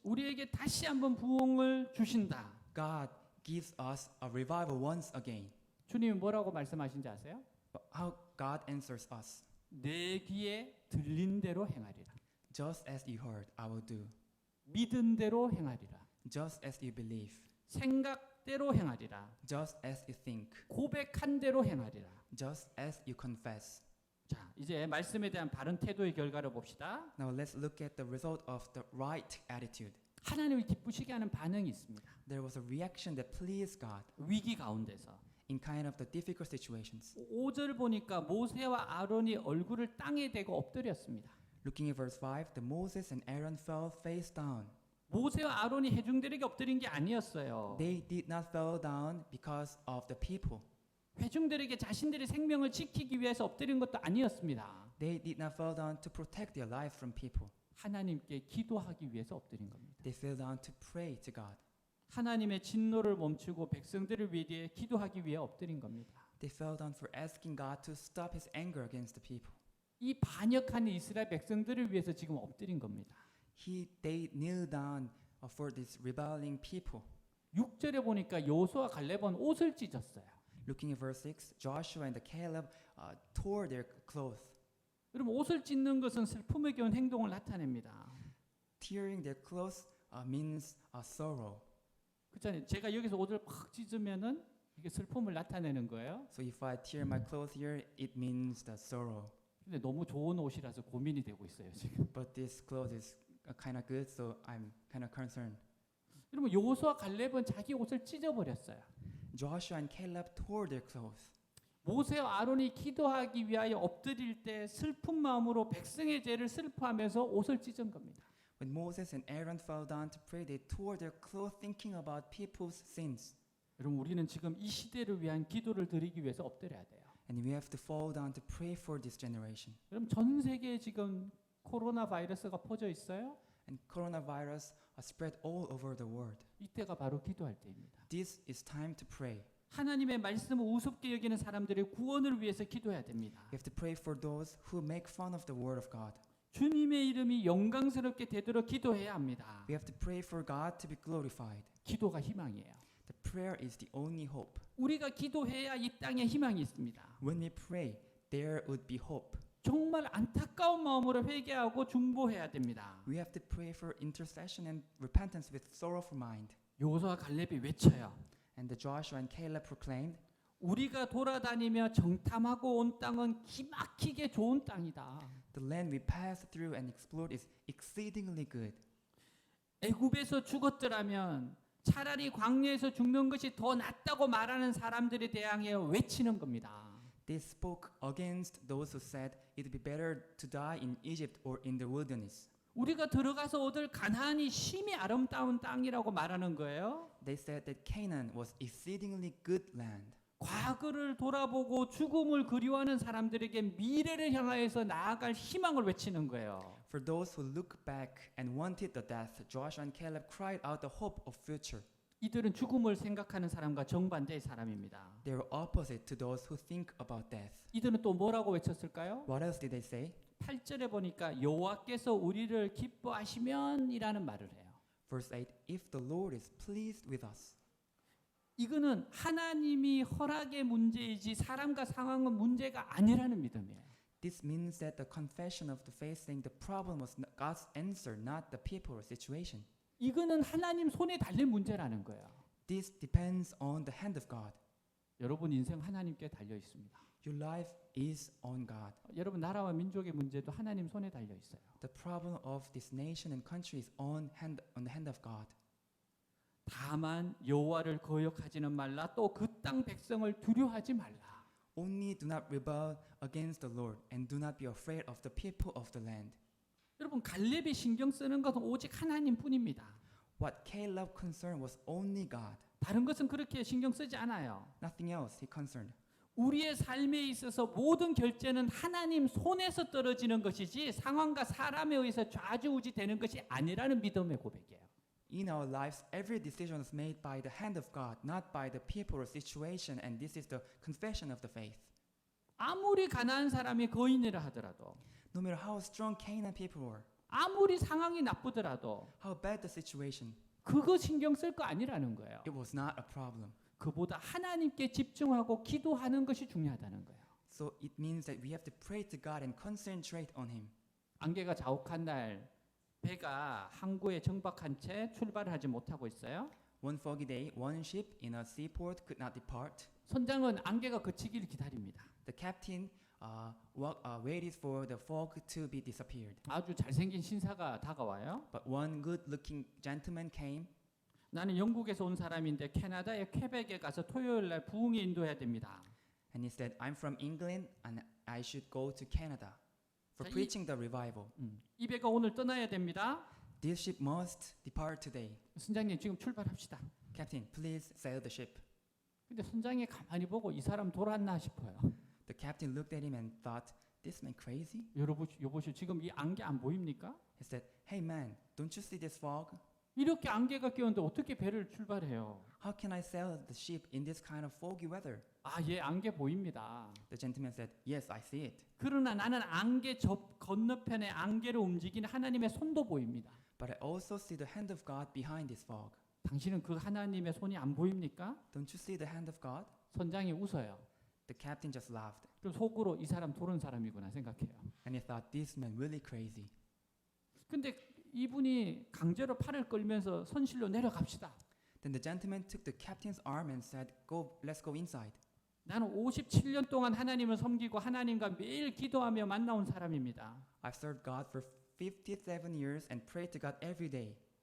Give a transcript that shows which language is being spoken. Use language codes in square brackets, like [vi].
[ko] 우리에게 다시 한번 부흥을 주신다. [en] God gives us a revival once again. [ko] 주님이 뭐라고 말씀하신지 아세요? [en] But how God answers us. [ko] 내 귀에 들린 대로 행하리라. [en] Just as you heard, I will do. [ko] 믿은 대로 행하리라. [en] Just as you believe. [ko] 생각대로 행하리라. [en] Just as you think. [ko] 고백한 대로 행하리라. [en] Just as you confess. [ko] 자, 이제 말씀에 대한 바른 태도의 결과를 봅시다. [en] Now let's look at the result of the right attitude. [ko] 하나님을 기쁘시게 하는 반응이 있습니다. [en] There was a reaction that pleased God [ko] 위기 가운데서. [en] in kind of the difficult situations. [ko] 5절 보니까 모세와 아론이 얼굴을 땅에 대고 엎드렸습니다. [en] Looking at verse 5, the Moses and Aaron fell face down. [ko] 모세와 아론이 회중들에게 엎드린 게 아니었어요. [en] They did not fall down because of the people. [ko] 회중들에게 자신들의 생명을 지키기 위해서 엎드린 것도 아니었습니다. [en] They did not fall down to protect their lives from people. [ko] 하나님께 기도하기 위해서 엎드린 겁니다. [en] They fell down to pray to God. [ko] 하나님의 진노를 멈추고 백성들을 위해 기도하기 위해 엎드린 겁니다. [en] They fell down for asking God to stop his anger against the people. [ko] 이 반역하는 이스라엘 백성들을 위해서 지금 엎드린 겁니다. [en] They kneel down for these rebelling people. [ko] 6절에 보니까 여호수아 갈렙은 옷을 찢었어요. [en] Looking at verse 6, Joshua and Caleb tore their clothes. [ko] 여러분 옷을 찢는 것은 슬픔에 겨운 행동을 나타냅니다. [en] Tearing their clothes means sorrow. [ko] 그렇잖아요. 제가 여기서 옷을 팍 찢으면은 이게 슬픔을 나타내는 거예요. [en] So if I tear my clothes here, it means the sorrow. [ko] 근데 너무 좋은 옷이라서 고민이 되고 있어요 지금. [en] But this clothes is kind of good, so I'm kind of concerned. [ko] 여러분 여호수아 갈렙은 자기 옷을 찢어버렸어요. [en] Joshua and Caleb tore their clothes. [ko] 모세와 아론이 기도하기 위하여 엎드릴 때 슬픈 마음으로 백성의 죄를 슬퍼하면서 옷을 찢은 겁니다. [en] When Moses and Aaron fell down to pray, they tore their clothes thinking about people's sins. [ko] 여러분 우리는 지금 이 시대를 위한 기도를 드리기 위해서 엎드려야 돼요. [en] And we have to fall down to pray for this generation. [ko] 여러분 전 세계에 지금 코로나 바이러스가 퍼져 있어요. [en] And coronavirus spread all over the world. [ko] 이때가 바로 기도할 때입니다. [en] This is time to pray. [ko] 하나님의 말씀을 우습게 여기는 사람들의 구원을 위해서 기도해야 됩니다. [en] We have to pray for those who make fun of the word of God. [ko] 주님의 이름이 영광스럽게 되도록 기도해야 합니다. [en] We have to pray for God to be glorified. [ko] 기도가 희망이에요. [en] The prayer is the only hope. [ko] 우리가 기도해야 이 땅에 희망이 있습니다. [en] When we pray, there would be hope. [ko] 정말 안타까운 마음으로 회개하고 중보해야 됩니다. [en] We have to pray for intercession and repentance with sorrowful mind. [ko] 여호수아 갈렙이 외쳐요. [en] And the Joshua and Caleb proclaimed, [ko] 우리가 돌아다니며 정탐하고 온 땅은 기막히게 좋은 땅이다. [en] the land we passed through and explored is exceedingly good. [ko] 애굽에서 죽었더라면 차라리 광야에서 죽는 것이 더 낫다고 말하는 사람들에 대항해 외치는 겁니다. [en] They spoke against those who said it would be better to die in Egypt or in the wilderness. [ko] 우리가 들어가서 얻을 가나안이 심히 아름다운 땅이라고 말하는 거예요. [en] They said that Canaan was exceedingly good land. [ko] 과거를 돌아보고 죽음을 그리워하는 사람들에게 미래를 향하여서 나아갈 희망을 외치는 거예요. [en] For those who look back and wanted the death, Joshua and Caleb cried out the hope of future. [ko] 이들은 죽음을 생각하는 사람과 정반대의 사람입니다. [en] They were opposite to those who think about death. [ko] 이들은 또 뭐라고 외쳤을까요? [en] What else did they say? [ko] 8절에 보니까 여호와께서 우리를 기뻐하시면이라는 말을 해요. [en] Verse 8, if the Lord is pleased with us. [ko] 이거는 하나님이 허락의 문제이지 사람과 상황은 문제가 아니라는 믿음이에요. [en] This means that the confession of the faith saying the problem was God's answer, not the people or situation. [ko] 이거는 하나님 손에 달린 문제라는 거예요. [en] This depends on the hand of God. [ko] 여러분 인생 하나님께 달려 있습니다. [en] Your life is on God. [ko] 여러분 나라와 민족의 문제도 하나님 손에 달려 있어요. [en] The problem of this nation and country is on the hand of God. [ko] 다만 여호와를 거역하지는 말라. 또 그 땅 백성을 두려워하지 말라. [en] Only do not rebel against the Lord and do not be afraid of the people of the land. [ko] 여러분 갈렙이 신경 쓰는 것은 오직 하나님뿐입니다. [en] What Caleb concerned was only God. [ko] 다른 것은 그렇게 신경 쓰지 않아요. [en] Nothing else he concerned. [ko] 우리의 삶에 있어서 모든 결제는 하나님 손에서 떨어지는 것이지 상황과 사람에 의해서 좌지우지 되는 것이 아니라는 믿음의 고백이에요. [en] In our lives, every decision is made by the hand of God, not by the people or situation, and this is the confession of the faith. [ko] 아무리 가난한 사람이 거인이라 하더라도 [en] No matter how strong Canaan people were, [ko] 아무리 상황이 나쁘더라도 [en] how bad the situation, [ko] 그거 신경 쓸 거 아니라는 거예요. [en] it was not a problem. [ko] 그보다 하나님께 집중하고 기도하는 것이 중요하다는 거예요. [en] So it means that we have to pray to God and concentrate on Him. [ko] 안개가 자욱한 날 배가 항구에 정박한 채 출발을 하지 못하고 있어요. [en] One foggy day, one ship in a seaport could not depart. [ko] 선장은 안개가 그치기를 기다립니다. [en] The captain waited for the fog to be disappeared. [ko] 아주 잘생긴 신사가 다가와요. [en] But one good-looking gentleman came. [ko] 나는 영국에서 온 사람인데 캐나다의 퀘벡에 가서 토요일 날 부흥에 인도해야 됩니다. [en] And he said, I'm from England and I should go to Canada for [ko] 자, [en] preaching the revival. [ko] 이 배가 오늘 떠나야 됩니다. [en] This ship must depart today. [ko] 선장님 지금 출발합시다. [en] Captain, please sail the ship. [ko] 근데 선장이 가만히 보고 이 사람 돌았나 싶어요. [en] The captain looked at him and thought, this man crazy? [ko] 여보시오 지금 이 안개 안 보입니까? [en] He said, hey man, don't you see this fog? [ko] 이렇게 안개가 끼었는데 어떻게 배를 출발해요? [en] How can I sail the ship in this kind of foggy weather? [ko] 예, 안개 보입니다. [en] The gentleman said, yes, I see it. [ko] 그러나 나는 안개 건너편에 안개를 움직이는 하나님의 손도 보입니다. [en] But I also see the hand of God behind this fog. [ko] 당신은 그 하나님의 손이 안 보입니까? [en] Don't you see the hand of God? [ko] 선장이 웃어요. [en] The captain just laughed, [ko] 그럼 속으로 이 사람 도른 사람이구나 생각해요. [en] and he thought, this man really crazy. [ko] 근데 이분이 강제로 팔을 끌면서 선실로 내려갑시다. [en] Then the gentleman took the captain's arm and said, "Go, let's go inside. [ko] 나는 57년 동안 하나님을 섬기고 하나님과 매일 기도하며 만나온 사람입니다. [en] I've served God for 57 years and prayed to God every day.